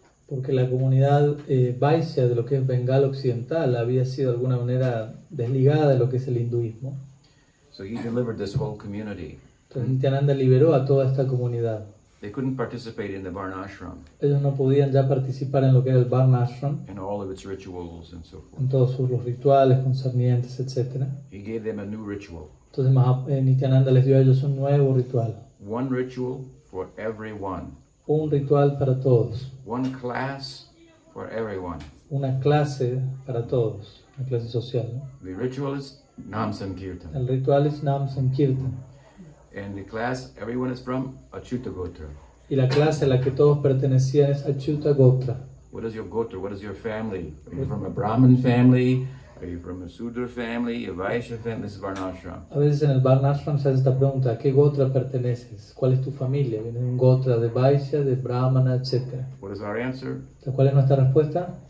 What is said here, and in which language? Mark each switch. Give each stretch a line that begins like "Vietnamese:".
Spanish: Porque la comunidad Vaishya de lo que es Bengal Occidental había sido de alguna manera desligada de lo que es el hinduismo.
English: So he delivered this whole community.
Spanish: Entonces Nityananda liberó a toda esta comunidad.
English: They couldn't participate in the Varnashram
Spanish: Ellos no podían ya participar en lo que era el Varnashram,
English: and all of its rituals and so forth.
Spanish: en todos sus los rituales concernientes, etc.
English: He gave them a new ritual.
Spanish: Entonces Nityananda les dio a ellos un nuevo ritual.
English: One ritual for everyone.
Spanish: Un ritual para todos.
English: One class for everyone.
Spanish: Una clase para todos. Una clase social, ¿no?
English: The ritual is Nam Sankirtan.
Spanish: El ritual es Nam Sankirtan.
English: And the class everyone is from Achyuta Gotra.
Spanish: Y la clase a la que todos pertenecían es Achyuta Gotra.
English: What is your Gotra? What is your family? Are you from a Brahmin family? Are you from a Sudra family? A Vaishya family? This is Varnashram.
Spanish: A veces en el Varnashram se hace esta pregunta: ¿a qué Gotra perteneces? ¿Cuál es tu familia? ¿Viene de un Gotra de Vaishya, de Brahmana, etc.?
English: What is our answer?
Spanish: ¿Cuál es nuestra respuesta?